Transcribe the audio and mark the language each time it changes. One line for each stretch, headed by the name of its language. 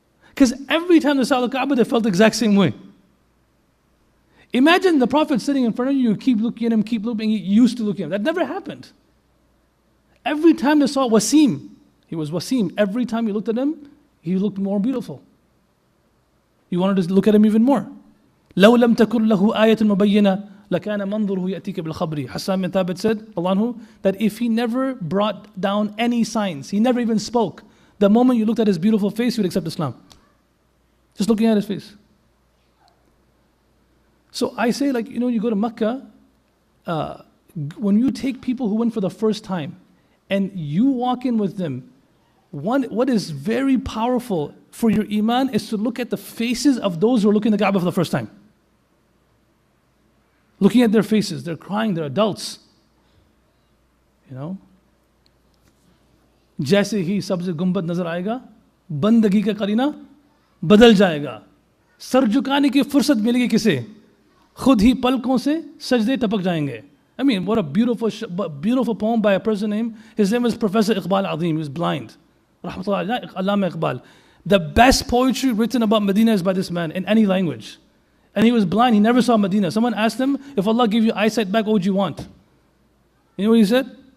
English: Because every time they saw the Kaaba, they felt the exact same way. Imagine the Prophet sitting in front of you, you keep looking at him, keep looking, you used to look at him. That never happened. Every time they saw Wasim, he was Wasim. Every time you looked at him, he looked more beautiful. You wanted to look at him even more.
Arabic: لو لم تكن له آية مبينة لكان منظره يأتيك بالخبر.
English: Hassan bin Thabit said, Allah anhu, that if he never brought down any signs, he never even spoke, the moment you looked at his beautiful face, you would accept Islam. Just looking at his face. So I say, like, you go to Mecca, when you take people who went for the first time and you walk in with them, what is very powerful for your iman is to look at the faces of those who are looking at the Kaaba for the first time. Looking at their faces, they're crying, they're adults.
Hindi: जैसे ही सबसे गुंबद नजर आएगा, बंदगी का करीना बदल जाएगा. Sir झुकाने की फुर्सत मिलेगी किसे? खुद ही पलकों से सजदे टपक जाएंगे.
English: I mean, what a beautiful poem by a person named, his name was Professor Iqbal Azim, he was blind. Rahmatullah, Allama Iqbal. The best poetry written about Medina is by this man in any language. And he was blind, he never saw Medina. Someone asked him, if Allah gave you eyesight back, what would you want? You know what he said?